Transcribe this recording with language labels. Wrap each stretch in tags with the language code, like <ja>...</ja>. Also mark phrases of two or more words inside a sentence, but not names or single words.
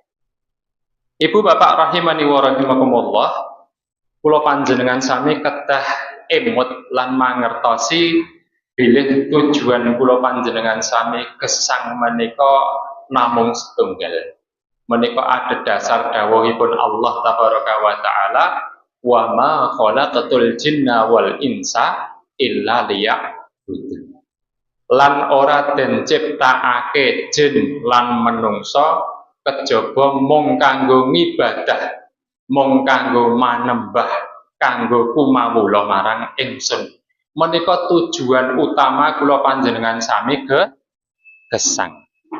<jv>Ibu bapak</jv> <ar>رحمني ورحمكم الله,</ar> <jv>kula panjenengan sami kedah emut lan mangertosi bilih tujuan kula panjenengan sami gesang menika namung setunggal. Menika ada dasar dawuhipun</jv> <ar>الله تبارك وتعالى وما خلقت الجن والإنس إلا ليعبدون.</ar> <jv>Lan ora den ciptakake jin lan menungsa kejaba mung kanggo ngibadah, mung kanggo manembah, kanggo kumawula marang ingsun. Menika tujuan utama kula panjenengan sami gesang.</jv>